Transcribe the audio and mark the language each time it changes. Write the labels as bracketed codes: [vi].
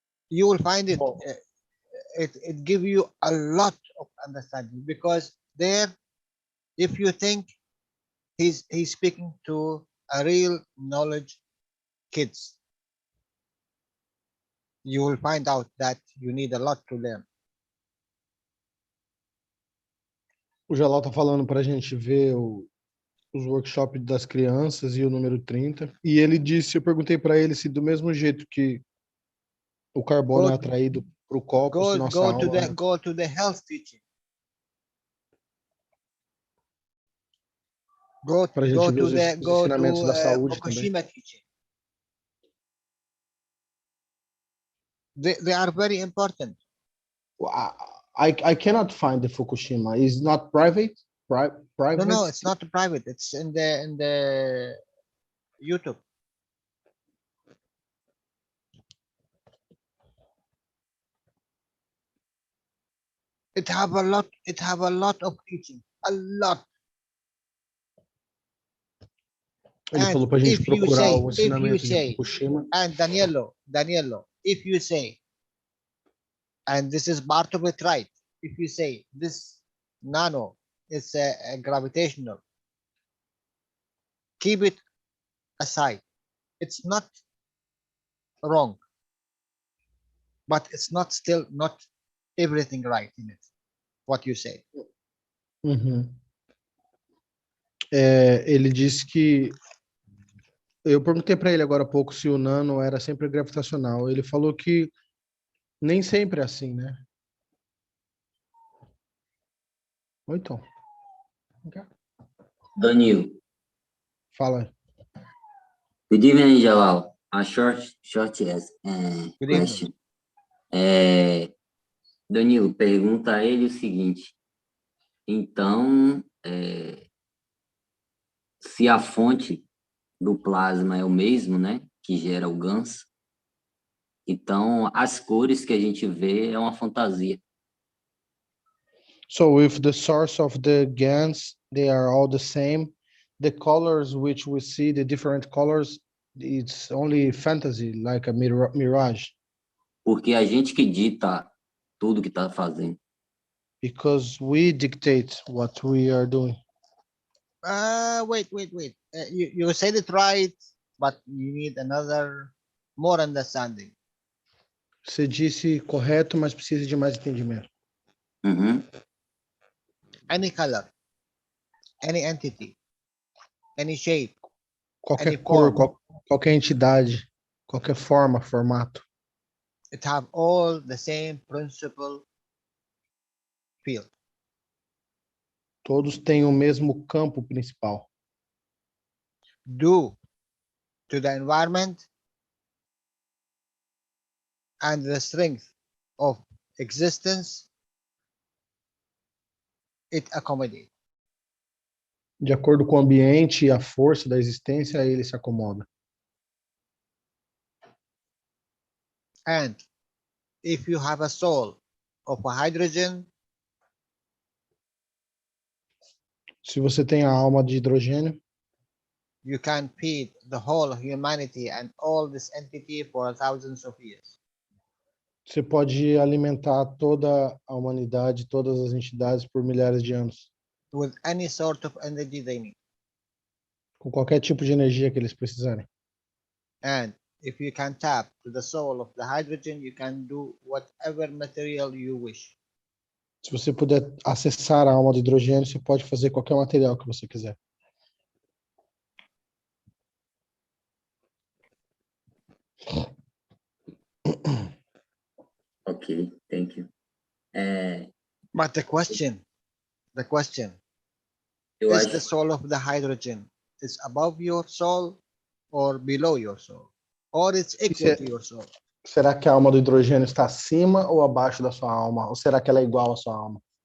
[en] You will find it. It give you a lot of understanding, because there, if you think he's speaking to a real knowledge kids, you will find out that you need a lot to learn. [pt] O Jalal tá falando para a gente ver os workshops das crianças e o número 30. E ele disse, eu perguntei para ele se do mesmo jeito que o carbono é atraído para o copo, se nossa alma... [en] Go to the health teaching. [pt] Para a gente ver os ensinamentos da saúde [en] Fukushima [pt] também. [en] teaching. They are very important. I cannot find the Fukushima. It's not private? Private? No, it's not private. It's in the YouTube. It have a lot of teaching. A lot. [pt] Ele falou para a gente procurar o ensinamento de Fukushima. [en] And Danielo, if you say, and this is part of it, right? If you say this nano is a gravitational, keep it aside. It's not wrong, but it's not everything right in it. What you say. Uhum. [pt] Ele disse que eu perguntei para ele agora há pouco se o nano era sempre gravitacional. Ele falou que nem sempre é assim, né? Oi, Tom. Danilo. Fala. [en] Good evening, Jalal. A short question. [pt] Danilo, pergunta a ele o seguinte. Então, se a fonte do plasma é o mesmo, né, que gera o GANs, então as cores que a gente vê é uma fantasia. [en] So if the source of the GANs, they are all the same, the colors which we see, the different colors, it's only fantasy, like a mirage. [pt] Porque a gente que dita tudo que está fazendo. [en] Because we dictate what we are doing. Wait. You said it right, but you need more understanding. [pt] Você disse correto, mas precisa de mais entendimento. Uhum. [en] Any color, any entity, any shape, [pt] qualquer [en] any [pt] cor, [en] form, [pt] qualquer entidade, qualquer forma, formato. [en] It have all the same principal field. [pt] Todos têm o mesmo campo principal. [en] Due to the environment and the strength of existence, it accommodates. [pt] De acordo com o ambiente e a força da existência, ele se acomoda. [en] And if you have a soul of a hydrogen, [pt] se você tem a alma de hidrogênio, [en] you can feed the whole humanity and all this entity for thousands of years. [pt] Você pode alimentar toda a humanidade, todas as entidades por milhares de anos. [en] With any sort of energy they need. [pt] Com qualquer tipo de energia que eles precisarem. [en] And if you can tap to the soul of the hydrogen, you can do whatever material you wish. [pt] Se você puder acessar a alma do hidrogênio, você pode fazer qualquer material que você quiser. [en] Okay, thank you. But the question is the soul of the hydrogen is above your soul or below your soul? Or it's equal to your soul? [pt] Será que a alma do hidrogênio está acima ou abaixo da sua alma? Ou será que ela é igual à sua alma?